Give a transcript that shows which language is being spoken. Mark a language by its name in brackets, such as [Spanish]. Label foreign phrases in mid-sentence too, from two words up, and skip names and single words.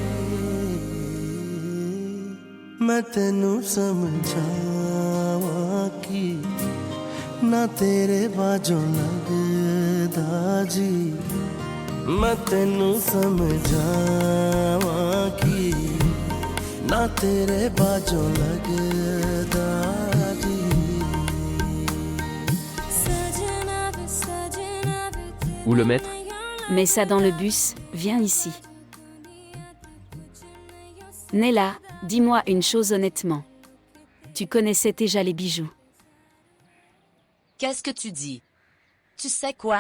[Punjabi] ਮੈਂ ਤੈਨੂੰ ਸਮਝਾਵਾਂ ਕੀ ਨਾ ਤੇਰੇ ਬਾਝੋਂ ਲੱਗਦਾ ਜੀ ਮੈਂ ਤੈਨੂੰ ਸਮਝਾਵਾਂ ਕੀ ਨਾ ਤੇਰੇ ਬਾਝੋਂ ਲੱਗਦਾ ਜੀ। [French] Où le mettre? Mets ça dans le bus, viens ici. Nella, dis-moi une chose honnêtement. Tu connaissais déjà les bijoux. Qu'est-ce que tu dis? Tu sais quoi?